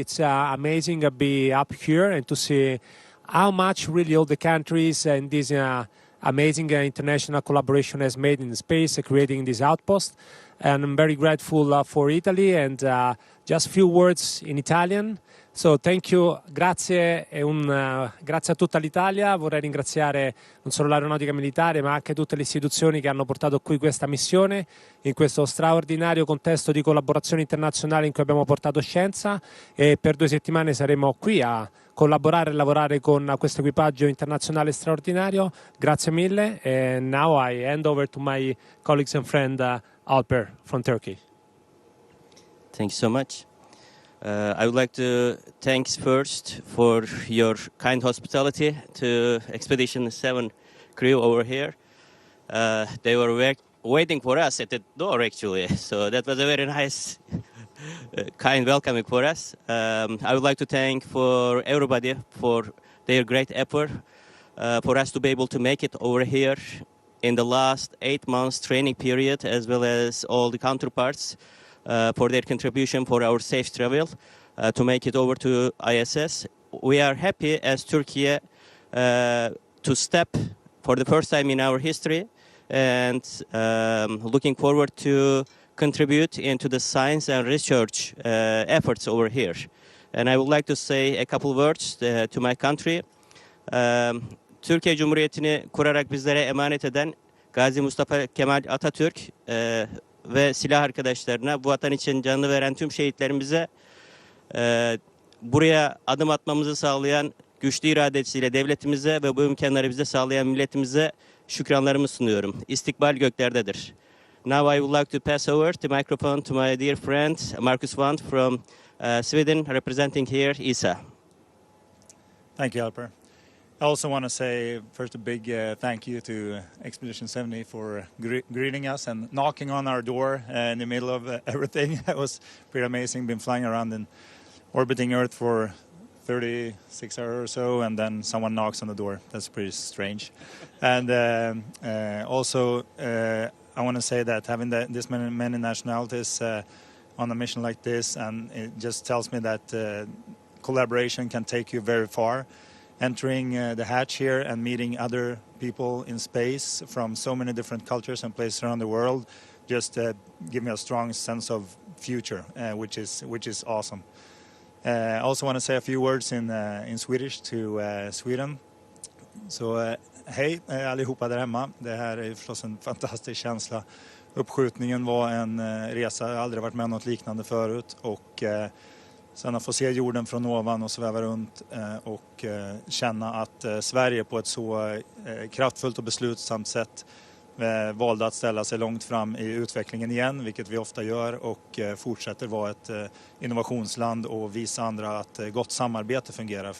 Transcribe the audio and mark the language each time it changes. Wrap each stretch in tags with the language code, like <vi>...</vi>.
<en>It's amazing to be up here and to see how much really all the countries and this amazing international collaboration has made in space, creating this outpost. And I'm very grateful for Italy, and just a few words in Italian. So thank you,</en> <it>grazie grazie a tutta l'Italia. Vorrei ringraziare non solo l'aeronautica militare ma anche tutte le istituzioni che hanno portato qui questa missione in questo straordinario contesto di collaborazione internazionale in cui abbiamo portato scienza, e per 2 settimane saremo qui a collaborare e lavorare con questo equipaggio internazionale straordinario. Grazie mille,</it> <en>and now I hand over to my colleagues and friend Alper from Turkey. Thanks so much. I would like to thanks first for your kind hospitality to Expedition 7 crew over here. They were waiting for us at the door, actually. So that was a very nice, kind welcoming for us. I would like to thank for everybody for their great effort for us to be able to make it over here in the last 8 months training period, as well as all the counterparts for their contribution for our safe travel to make it over to ISS. We are happy as Turkey to step for the first time in our history and looking forward to contribute into the science and research efforts over here. And I would like to say a couple words to my country.</en> <tr>Türkiye Cumhuriyeti'ni kurarak bizlere emanet eden Gazi Mustafa Kemal Atatürk ve silah arkadaşlarına, bu vatan için canını veren tüm şehitlerimize, buraya adım atmamızı sağlayan güçlü iradesiyle devletimize ve bu imkanları bize sağlayan milletimize şükranlarımı sunuyorum. İstikbal göklerdedir.</tr> <en>Now I would like to pass over the microphone to my dear friend Marcus Wandt from Sweden, representing here ESA. Thank you, Alper. I also want to say first a big thank you to Expedition 70 for greeting us and knocking on our door in the middle of everything. It was pretty amazing. Been flying around and orbiting Earth for 36 hours or so, and then someone knocks on the door. That's pretty strange. And also, I want to say that having this many nationalities on a mission like this, and it just tells me that collaboration can take you very far. Entering the hatch here and meeting other people in space from so many different cultures and places around the world just give me a strong sense of future, which is awesome. I also want to say a few words in Swedish to Sweden.</en> <sv>Så hej allihopa där hemma. Det här är förstås en fantastisk känsla. Uppskjutningen var en resa, jag har aldrig varit med om något liknande förut, och sen att få se jorden från ovan och sväva runt och känna att Sverige på ett så kraftfullt och beslutsamt sätt valde att ställa sig långt fram i utvecklingen igen, vilket vi ofta gör, och fortsätter vara ett innovationsland och visa andra att gott samarbete fungerar.</sv>